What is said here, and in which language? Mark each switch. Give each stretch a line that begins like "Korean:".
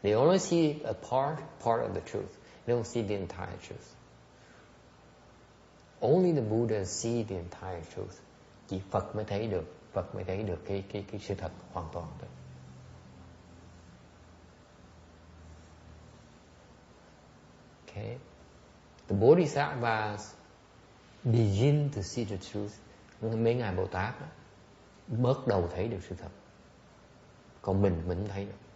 English: They only see a part of the truth. They don't see the entire truth. Only the Buddha see the entire truth.
Vietnamese: Chỉ Phật mới thấy được cái sự thật hoàn toàn thôi.
English: Okay. The Bodhisattvas begin to see the truth.
Vietnamese: Mấy ngài Bồ Tát bắt đầu thấy được sự thật. Còn mình không thấy được.